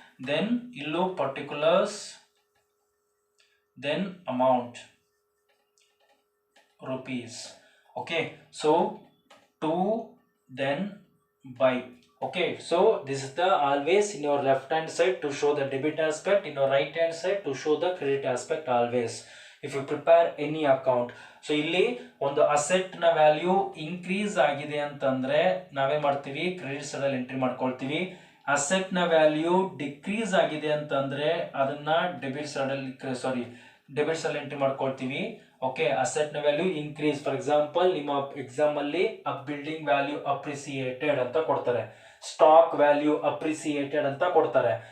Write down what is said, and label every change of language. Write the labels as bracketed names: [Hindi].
[English] Then ಇಲ್ಲೂ particulars, then amount rupees. Okay, so to, then by. Okay, so this is the always in your left hand side to show the debit aspect, in your right hand side to show the credit aspect always if you prepare any account. [Kannada] So ಇಲ್ಲಿ ಒಂದು asset ನ value increase ಆಗಿದೆ ಅಂತಂದ್ರೆ ನಾವೇ ಮಾಡ್ತೀವಿ, credit side ಅಲ್ಲಿ entry ಮಾಡ್ಕೊಳ್ತೀವಿ. Asset ನ ವ್ಯಾಲ್ಯೂ ಡಿಕ್ರೀಸ್ ಆಗಿದೆ ಅಂತಂದ್ರೆ ಅದನ್ನ ಡೆಬಿಟ್ ಸೈಡ್ ಅಲ್ಲಿ ಎಂಟ್ರಿ ಮಾಡ್ಕೊಳ್ತೀವಿ. ಓಕೆ, ಅಸೆಟ್ ನ ವ್ಯಾಲ್ಯೂ ಇನ್ಕ್ರೀಸ್, ಫಾರ್ ಎಕ್ಸಾಂಪಲ್ ನಿಮ್ಮ ಎಕ್ಸಾಮ್ ಅಲ್ಲಿ ಅ ಬಿಲ್ಡಿಂಗ್ ವ್ಯಾಲ್ಯೂ ಅಪ್ರಿಸಿಯೇಟೆಡ್ ಅಂತ ಕೊಡ್ತಾರೆ, ಸ್ಟಾಕ್ ವ್ಯಾಲ್ಯೂ ಅಪ್ರಿಸಿಯೇಟೆಡ್ ಅಂತ ಕೊಡ್ತಾರೆ.